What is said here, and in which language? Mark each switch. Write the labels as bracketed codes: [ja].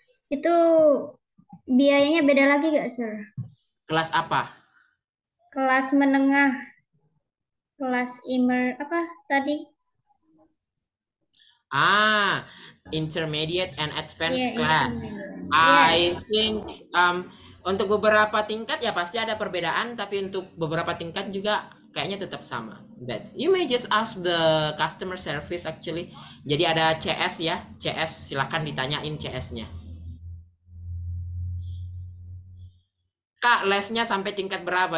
[id] Itu biayanya beda lagi gak, Sir? Kelas apa? Kelas menengah, kelas apa tadi? [en] Intermediate and advanced class. intermediate. I think [id] untuk beberapa tingkat ya pasti ada perbedaan, tapi untuk beberapa tingkat juga kayaknya tetap sama. [en] You may just ask the customer service actually. [id] Jadi ada CS ya, CS silakan ditanyain CS-nya. Kak, lesnya sampai tingkat berapa?